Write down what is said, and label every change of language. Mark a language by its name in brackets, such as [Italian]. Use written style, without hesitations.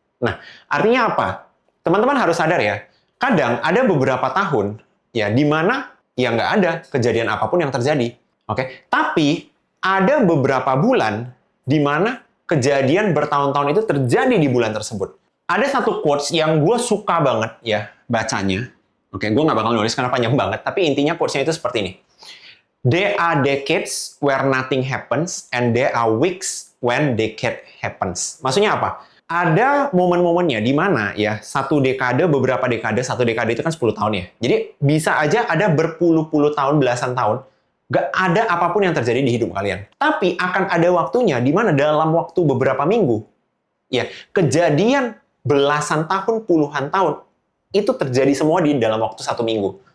[Indonesian] Nah, artinya apa? Teman-teman harus sadar ya, kadang ada beberapa tahun ya di mana ya nggak ada kejadian apapun yang terjadi. Oke, tapi ada beberapa bulan di mana kejadian bertahun-tahun itu terjadi di bulan tersebut. Ada satu quotes yang gue suka banget ya bacanya. Oke, gue nggak bakal nulis karena panjang banget, tapi intinya quotes-nya itu seperti ini. [English] There are decades where nothing happens and there are weeks when decade happens. [Indonesian] Maksudnya apa? Ada momen-momennya di mana ya satu dekade, beberapa dekade, satu dekade itu kan 10 tahun ya. Jadi bisa aja ada berpuluh-puluh tahun, belasan tahun, gak ada apapun yang terjadi di hidup kalian. Tapi akan ada waktunya di mana dalam waktu beberapa minggu, ya kejadian belasan tahun, puluhan tahun, itu terjadi semua di dalam waktu 1 minggu.